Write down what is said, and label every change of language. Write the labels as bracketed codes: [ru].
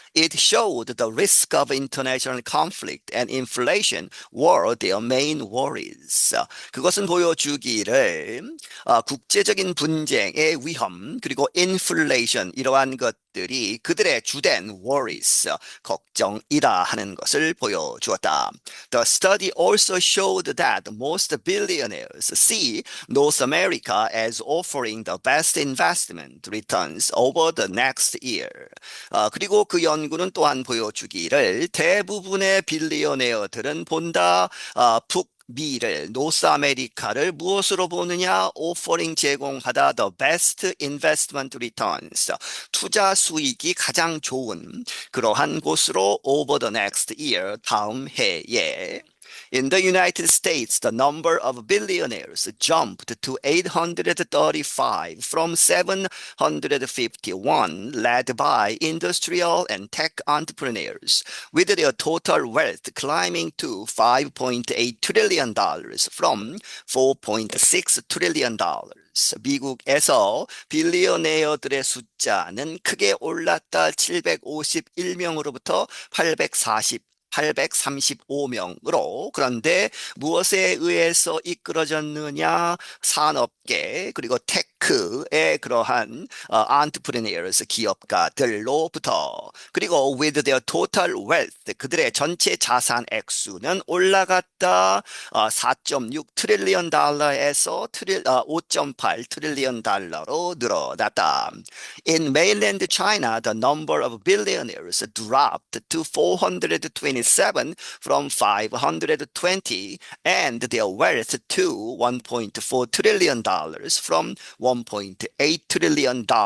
[en] It showed the risk of international conflict and inflation were their main worries. [ko] 그것은 보여주기를 국제적인 분쟁의 위험 그리고 inflation 이러한 것들이 그들의 주된 worries, 걱정이라 하는 것을 보여주었다. [en] The study also showed that most billionaires see North America as offering the best investment returns over the next year. [ko] 그리고 그 연구는 또한 보여주기를 대부분의 빌리어네어들은 본다 북미를 노스 아메리카를 무엇으로 보느냐? 오퍼링 제공하다 [en] the best investment returns [ko] 투자 수익이 가장 좋은 그러한 곳으로 [en] over the next year [ko] 다음 해에 [en] In the United States, the number of billionaires jumped to 835 from 751, led by industrial and tech entrepreneurs, with their total wealth climbing to $5.8 trillion from $4.6 trillion. [ko] 미국에서 빌리어네어들의 숫자는 크게 올랐다. 751명으로부터 835명으로. 그런데 무엇에 의해서 이끌어졌느냐? 산업계 그리고 테크의 그러한 entrepreneurs 기업가들로부터. 그리고 [en] with their total wealth [ko] 그들의 전체 자산 액수는 올라갔다. 4.6 트릴리언 달러에서 5.8 트릴리언 달러로 늘어났다. [en] In mainland China, the number of billionaires dropped to 427 from 520 and their wealth to $1.4 trillion from $1.8 trillion.